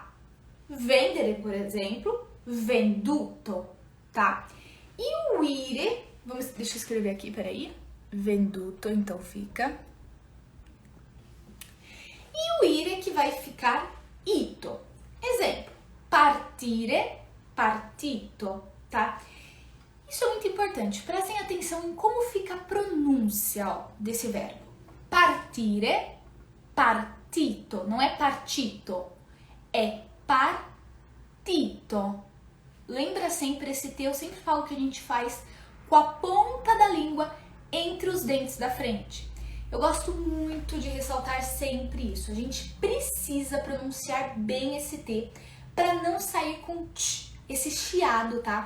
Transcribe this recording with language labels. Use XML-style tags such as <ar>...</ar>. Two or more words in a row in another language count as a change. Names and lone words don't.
<pt>Vendere, por exemplo, venduto, tá? E o ire, deixa eu escrever aqui, peraí. Venduto, então fica. E o ire que vai ficar ito. Exemplo,</pt> <it>partire, partito,</it> <pt>tá? Isso é muito importante. Prestem atenção em como fica a pronúncia, ó, desse verbo.</pt> <it>Partire, partito.</it> <pt>Não é partito, é partito. Lembra sempre esse T, eu sempre falo que a gente faz com a ponta da língua entre os dentes da frente. Eu gosto muito de ressaltar sempre isso. A gente precisa pronunciar bem esse T para não sair com tch, esse chiado, tá?</pt>